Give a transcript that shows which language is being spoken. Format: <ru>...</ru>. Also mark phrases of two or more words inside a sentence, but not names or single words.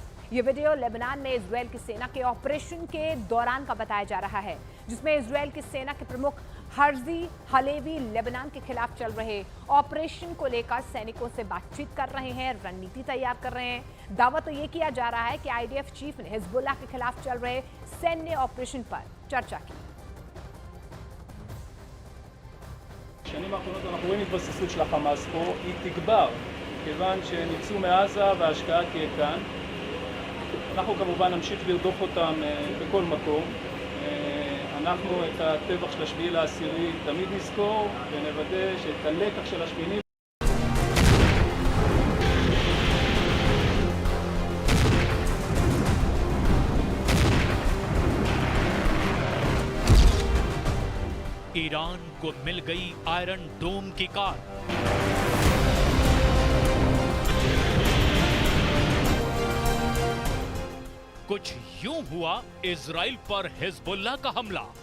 <hi>ये वीडियो लेबनान में इजराइल की सेना के ऑपरेशन के दौरान का बताया जा रहा है, जिसमें इजराइल की सेना के प्रमुख हर्जी हलेवी लेबनान के खिलाफ चल रहे ऑपरेशन को लेकर सैनिकों से बातचीत कर रहे हैं, रणनीति तैयार कर रहे हैं। दावा तो ये किया जा रहा है कि</hi> <en>IDF chief</en> <hi>ने हिजबुल्लाह के खिलाफ चल रहे सैन्य ऑपरेशन पर चर्चा की।</hi> <he>בשנים האחרונות אנחנו רואים התבססות של החמאס פה, היא תגבר, כיוון שהם יצאו מעזה וההשקעה תהיה כאן. אנחנו כמובן נמשיך לרדוף אותם בכל מקום. אנחנו את הטבח של 7/10 תמיד נזכור ונוודא שאת הלקח של השמיני</he> <hi>ईरान को मिल गई आयरन डोम की कार। कुछ यूं हुआ इजराइल पर हिजबुल्लाह का हमला।</hi>